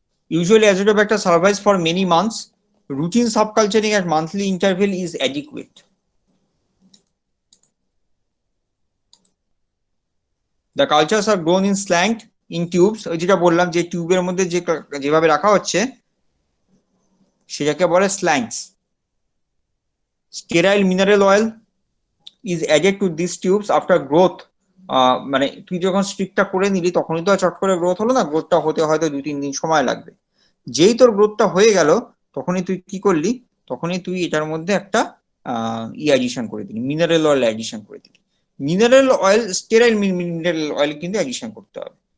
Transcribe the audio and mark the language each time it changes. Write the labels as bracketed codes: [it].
[en] Usually Azotobacter survives for many months. Routine subculturing at monthly interval is adequate. The cultures are grown in slant in tubes, [bn] ওই যেটা বললাম যে টিউবের মধ্যে যেভাবে রাখা হচ্ছে সেটাকে বলে slangs. [en] Sterile mineral oil is added to these tubes after growth. [bn] মানে তুই যখন স্ট্রিপটা করে নিলি তখনই তো চট করে গ্রোথ হলো না, গ্রোথটা হতে হয়তো 2-3 দিন সময় লাগবে। যেই তোর গ্রোথটা হয়ে গেল তখনই তুই কি করলি, তখনই তুই এটার মধ্যে একটা অ্যাডিশন করে দিলি, মিনারেল অয়েল অ্যাডিশন করে দিলি। Mineral oil, sterile mineral oil কিন্তু অ্যাডিশন করতে হবে।